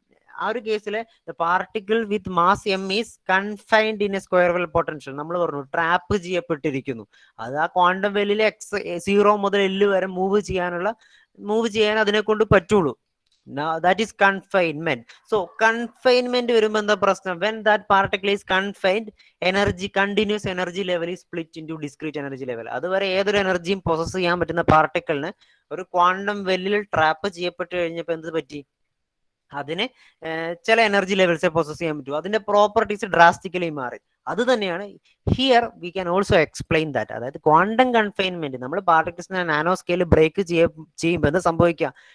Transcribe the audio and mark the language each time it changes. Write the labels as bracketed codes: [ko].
[ml] ആ ഒരു കേസിലെ [en] Particle with mass M is confined in a square well potential. [ml] നമ്മൾ പറഞ്ഞു ട്രാപ്പ് ചെയ്യപ്പെട്ടിരിക്കുന്നു. അത് ആ ക്വാണ്ടം വെല്ലിലെ സീറോ മുതൽ എല്ല് വരെ മൂവ് ചെയ്യാൻ അതിനെ കൊണ്ട് പറ്റുള്ളൂ. [en] That is confinement. So confinement [ml] വരുമ്പോ എന്താ പ്രശ്നം? [en] When that particle is confined, continuous energy level is split into discrete energy level. [ml] അതുവരെ ഏതൊരു എനർജിയും പ്രോസസ് ചെയ്യാൻ പറ്റുന്ന പാർട്ടിക്കിളിന് ഒരു ക്വാണ്ടം വെല്ലിൽ ട്രാപ്പ് ചെയ്യപ്പെട്ട് കഴിഞ്ഞപ്പോ എന്ത് പറ്റി? അതിന് ചില എനർജി ലെവൽസെ പ്രോസസ് ചെയ്യാൻ പറ്റും. അതിന്റെ പ്രോപ്പർട്ടീസ് ഡ്രാസ്റ്റിക്കലി മാറി. അത് തന്നെയാണ് [en] Here we can also explain that. [ml] അതായത് ക്വാണ്ടം കൺഫൈൻമെന്റ് നമ്മൾ പാർട്ടിക്കിൾസിനെ നാനോ സ്കെയിൽ ബ്രേക്ക് ചെയ്യുമ്പോൾ എന്താ സംഭവിക്കുക?